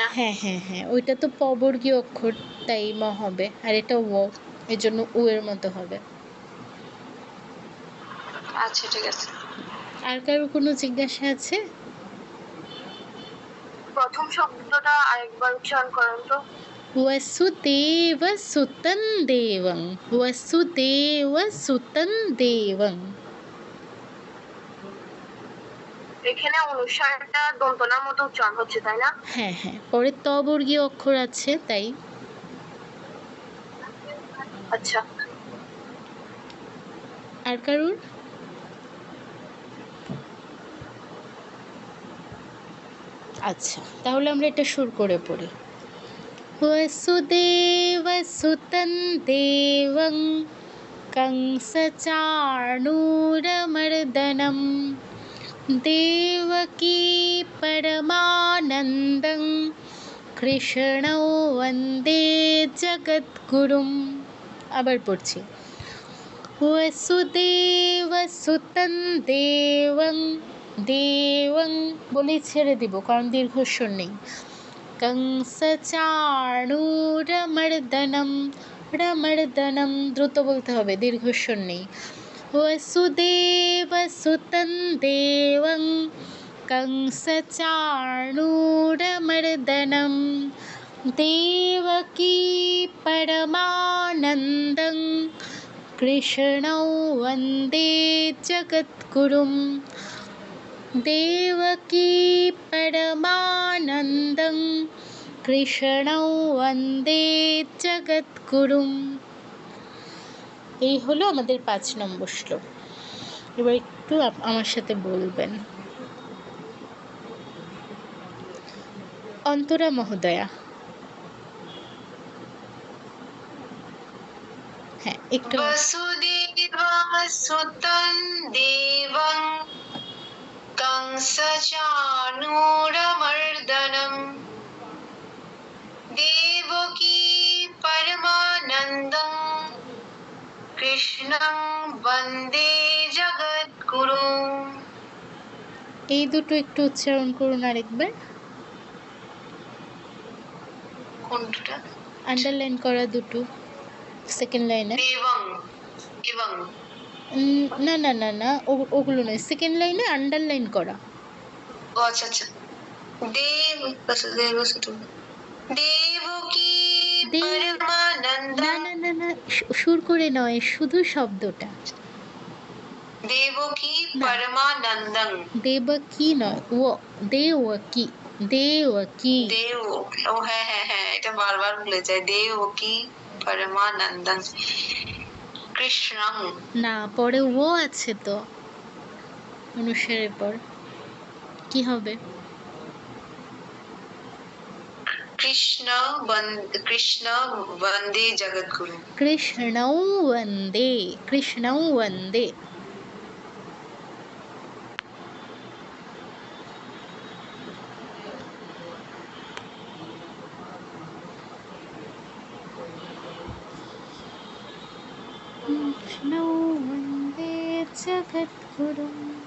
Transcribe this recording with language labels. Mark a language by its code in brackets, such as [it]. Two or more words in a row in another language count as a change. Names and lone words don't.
[bn] হ্যাঁ হ্যাঁ হ্যাঁ, ওইটা তো পবর্গীয় অক্ষর, তাই ম হবে, আর এটা ও, এর জন্য উ এর মতো হবে। আচ্ছা ঠিক আছে। আর কারো কোনো জিজ্ঞাসা আছে? প্রথম শব্দটা আরেকবার উচ্চারণ করুন তো। [sa] वसुदेव सुतं देवं, वसुदेव सुतं देवं। [bn] এখানে অনুসারটা দন্তনার মতো উচ্চারণ হচ্ছে, তাই না? হ্যাঁ হ্যাঁ, পরে ত বর্গীয় অক্ষর আছে তাই। আচ্ছা। আর কারুর? আচ্ছা, তাহলে আমরা এটা সুর করে পড়ি। [sa] वसुदेव सुतं देवं कंसचाणूरमर्दनं देवकी परमानन्दं কৃষ্ণৌ वन्दे जगद्गुरुम्। [bn] আবার পড়ছি। [sa] वसुदेव सुतं देवं, [bn] দেবং বলেই ছেড়ে দিব কারণ দীর্ঘস্বর নেই। कंसचाणूरमर्दनं, রমর্দনম দ্রুত বলতে হবে, দীর্ঘস্বর নেই। [sa] वसुदेव सुतं देवं कंसचाणूरमर्दनं देवकी परमानन्दं কৃষ্ণৌ वन्दे जगद्गुरुम्। देवकी परमानन्दं কৃষ্ণৌ वन्दे जगद्गुरुम्। [bn] এই হলো আমাদের 5 নম্বর শ্লোক। এবার একটু আমার সাথে বলবেন। অন্তরা মহোদয়া, হ্যাঁ একটু। [sa] वसुदेवा सुतं देवं कंसचाणूरमर्दनं देवकी परमानन्दं कृष्णं वन्दे जगद्गुरुम्। [bn] এই দুটো একটু উচ্চারণ করুন আরেকবার। কোনটা? আন্ডারলাইন করা দুটো, সেকেন্ড লাইনে। देवं এবং না না না না, ওগুলো নয়, সেকেন্ড লাইনে আন্ডারলাইন করা। ও আচ্ছা আচ্ছা। [sa] দেব वसुदेव सुतं देवकी परमानन्दं। [bn] না না না না, সুর করে নয়, শুধু শব্দটা। [sa] देवकी परमानन्दं। [bn] দেবকী নয়, ও দেওকি, দেওকি। देव, ও হ্যাঁ হ্যাঁ হ্যাঁ, এটা বারবার ভুলে যায়। [sa] देवकी परमानन्दं কৃষ্ণং। [bn] না, পরে ও আছে তো অনুসারের পর, কি হবে? [sa] কৃষ্ণ বন্দে জগদ্গুরু। কৃষ্ণৌ वन्दे, কৃষ্ণৌ वन्दे। কৃষ্ণৌ वन्दे जगद्गुरुम्।